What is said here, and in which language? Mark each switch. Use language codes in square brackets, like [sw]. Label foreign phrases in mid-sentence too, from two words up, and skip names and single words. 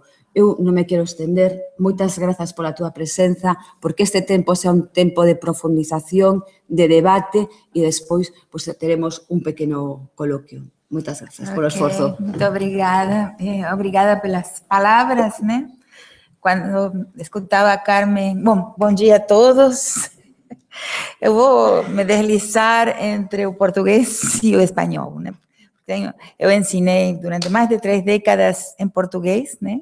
[gl] Eu non me quero estender. Moitas grazas pola túa presenza, porque este tempo sea un tempo de profundización, de debate e despois teremos un pequeno coloquio. Moitas grazas polo esforzo. [pt] Muito obrigada. Obrigada pelas palavras, né? Quando escutava a Carmen... Bom dia a todos. Eu vou me deslizar entre o português e o espanhol, né? Eu ensinei durante mais de 3 décadas em português, né?